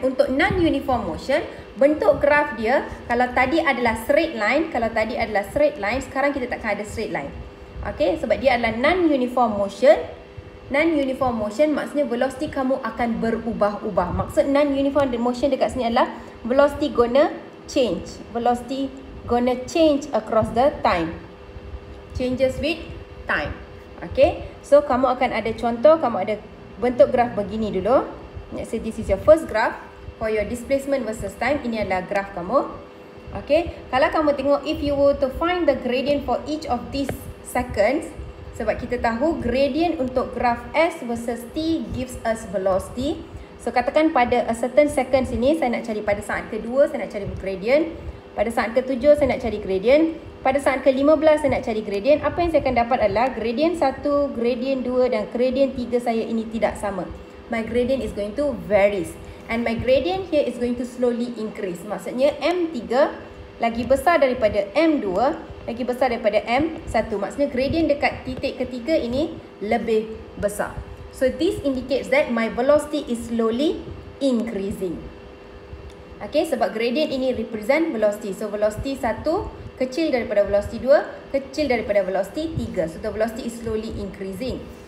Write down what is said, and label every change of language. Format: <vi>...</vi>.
<ms>Untuk non-uniform motion, bentuk graph dia, kalau tadi adalah straight line, sekarang kita takkan ada straight line. Okay, sebab dia adalah non-uniform motion. Non-uniform motion maksudnya velocity kamu akan berubah-ubah. Maksud non-uniform motion dekat sini adalah velocity gonna change.</ms> <en>Velocity gonna change across the time. Changes with time. Okay.</en> <ms>So, kamu akan ada contoh, kamu ada bentuk graf begini dulu.</ms> <en>Let's say this is your first graph. For your displacement versus time, ini adalah graf kamu. Okay. Kalau kamu tengok, if you were to find the gradient for each of these seconds, sebab kita tahu gradient untuk graf S versus T gives us velocity.</en> <ms>So, katakan pada a certain seconds ini, saya nak cari pada saat kedua, saya nak cari gradient. Pada saat ke-7, saya nak cari gradient. Pada saat ke-15, saya nak cari gradient. Apa yang saya akan dapat adalah gradient 1, gradient 2 dan gradient 3 saya ini tidak sama.</ms> <en>My gradient is going to varies. And my gradient here is going to slowly increase.</en> <ms>Maksudnya M3 lagi besar daripada M2, lagi besar daripada M1. Maksudnya gradient dekat titik ketiga ini lebih besar.</ms> <en>So this indicates that my velocity is slowly increasing.</en> <ms>Okay, sebab gradient ini represent velocity. So velocity 1 kecil daripada velocity 2, kecil daripada velocity 3.</ms> <en>So the velocity is slowly increasing.</en>